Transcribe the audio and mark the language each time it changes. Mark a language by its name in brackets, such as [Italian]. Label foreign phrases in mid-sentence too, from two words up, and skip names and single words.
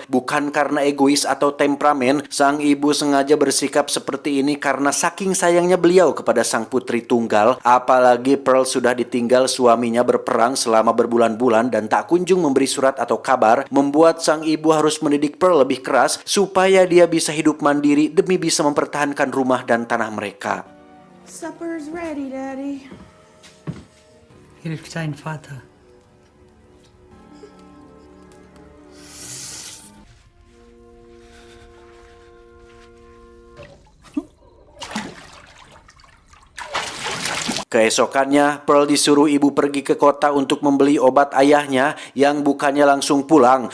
[Indonesian] Bukan karena egois atau temperamen, sang ibu sengaja bersikap seperti ini karena saking sayangnya beliau kepada sang putri tunggal. Apalagi Pearl sudah ditinggal suaminya berperang selama berbulan-bulan dan tak kunjung memberi surat atau kabar, membuat sang ibu harus mendidik Pearl lebih keras supaya dia bisa hidup mandiri demi bisa mempertahankan rumah dan tanah mereka. [English] Supper's ready, Daddy. [German] Hilft dein Vater. [Indonesian] Keesokannya, Pearl disuruh ibu pergi ke kota untuk membeli obat ayahnya, yang bukannya langsung pulang.